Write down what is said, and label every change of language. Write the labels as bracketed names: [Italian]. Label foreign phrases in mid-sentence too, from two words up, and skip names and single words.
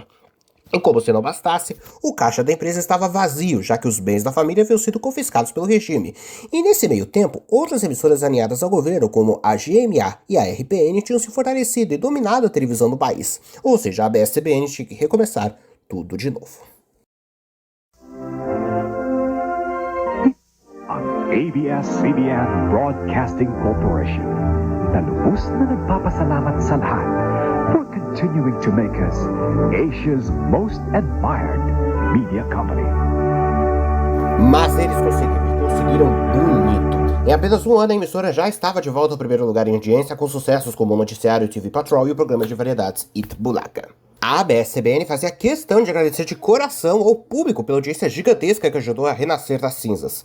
[Portuguese] E como se não bastasse, o caixa da empresa estava vazio, já que os bens da família haviam sido confiscados pelo regime. E nesse meio tempo, outras emissoras alinhadas ao governo, como a GMA e a RPN, tinham se fortalecido e dominado a televisão do país. Ou seja, a ABS-CBN tinha que recomeçar tudo de novo. [Filipino] Ang ABS-CBN Broadcasting Corporation na lubos na nagpapasalamat sa lahat [English] for continuing to make us Asia's most admired media company. [Portuguese] Mas eles conseguiram bonito. Em apenas um ano, a emissora já estava de volta ao primeiro lugar em audiência, com sucessos como o noticiário TV Patrol e o programa de variedades It Bulaga. A ABS-CBN fazia questão de agradecer de coração ao público pela audiência gigantesca que ajudou a renascer das cinzas.